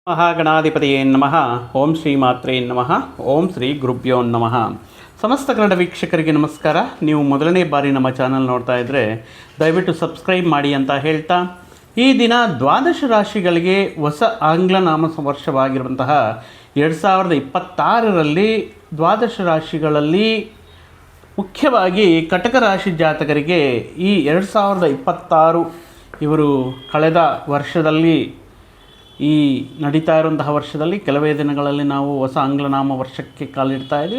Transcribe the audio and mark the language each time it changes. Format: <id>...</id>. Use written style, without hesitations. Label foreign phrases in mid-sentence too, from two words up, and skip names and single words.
<sa>ಮಹಾಗಣಾಧಿಪತಿಯೇ ನಮಃ. ಓಂ ಶ್ರೀ ಮಾತ್ರೇ ನಮಃ. ಓಂ ಶ್ರೀ ಗುರುಭ್ಯೋ ನಮಃ.</sa> <kn>ಸಮಸ್ತ ಕನ್ನಡ ವೀಕ್ಷಕರಿಗೆ ನಮಸ್ಕಾರ. ನೀವು ಮೊದಲನೇ ಬಾರಿ ನಮ್ಮ ಚಾನಲ್ ನೋಡ್ತಾ ಇದ್ದರೆ ದಯವಿಟ್ಟು ಸಬ್ಸ್ಕ್ರೈಬ್ ಮಾಡಿ ಅಂತ ಹೇಳ್ತಾ, ಈ ದಿನ ದ್ವಾದಶ ರಾಶಿಗಳಿಗೆ ಹೊಸ ಆಂಗ್ಲ ನಾಮ ವರ್ಷವಾಗಿರುವಂತಹ 2026ರಲ್ಲಿ ದ್ವಾದಶ ರಾಶಿಗಳಲ್ಲಿ ಮುಖ್ಯವಾಗಿ ಕಟಕ ರಾಶಿ ಜಾತಕರಿಗೆ ಈ 2026 ಇವರು ಕಳೆದ ವರ್ಷದಲ್ಲಿ ಈ ನಡೀತಾ ಇರುವಂತಹ ವರ್ಷದಲ್ಲಿ ಕೆಲವೇ ದಿನಗಳಲ್ಲಿ ನಾವು ಹೊಸ ಆಂಗ್ಲನಾಮ ವರ್ಷಕ್ಕೆ ಕಾಲಿಡ್ತಾ ಇದ್ದೀವಿ.</kn>